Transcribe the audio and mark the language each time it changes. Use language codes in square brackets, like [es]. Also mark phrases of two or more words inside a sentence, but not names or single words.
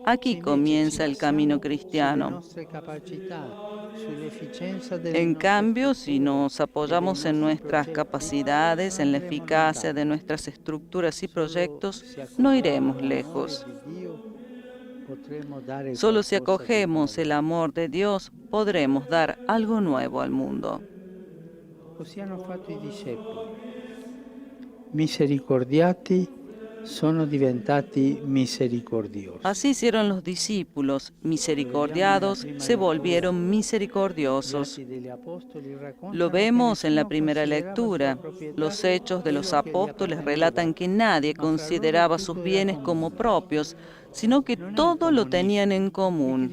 [es] Aquí comienza el camino cristiano. En cambio, si nos apoyamos en nuestras capacidades, en la eficacia de nuestras estructuras y proyectos, no iremos lejos. Solo si acogemos el amor de Dios, podremos dar algo nuevo al mundo. [it] Così hanno fatto i discepoli. Misericordiati sono diventati misericordiosi. [es] Así hicieron los discípulos, misericordiados, se volvieron misericordiosos. Lo vemos en la primera lectura. Los hechos de los apóstoles relatan que nadie consideraba sus bienes como propios, sino que todo lo tenían en común.